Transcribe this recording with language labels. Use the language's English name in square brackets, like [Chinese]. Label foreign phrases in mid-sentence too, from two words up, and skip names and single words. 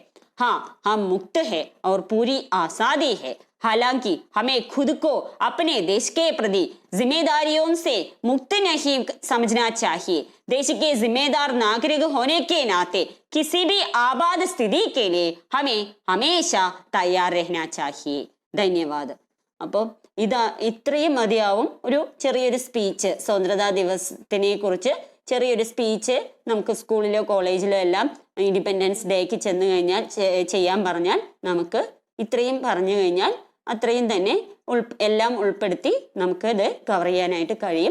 [Hindi] हाँ, हम मुक्त है और पूरी आजादी है। हालांकि हमें खुद को अपने देश के प्रति जिम्मेदारियों से मुक्त नहीं समझना चाहिए। देश के जिम्मेदार नागरिक होने के नाते किसी भी आपात स्थिति के लिए हमें हमेशा तैयार रहना चाहिए। [Malayalam] ധന്യവാദം. അപ്പോൾ ഇത്രയും മതിയാവും ഒരു ചെറിയൊരു സ്പീച്ച്, സ്വാതന്ത്ര്യ ദിവസത്തിനെ കുറിച്ച് ചെറിയൊരു സ്പീച്ച് നമുക്ക് സ്കൂളിലോ കോളേജിലോ എല്ലാം [English] independence day [Malayalam] ചെന്ന് കഴിഞ്ഞാൽ ചെയ്യാൻ പറഞ്ഞാൽ നമുക്ക് ഇത്രയും പറഞ്ഞു കഴിഞ്ഞാൽ അത്രയും തന്നെ എല്ലാം ഉൾപ്പെടുത്തി നമുക്ക് ഇത് കവർ ചെയ്യാനായിട്ട് കഴിയും.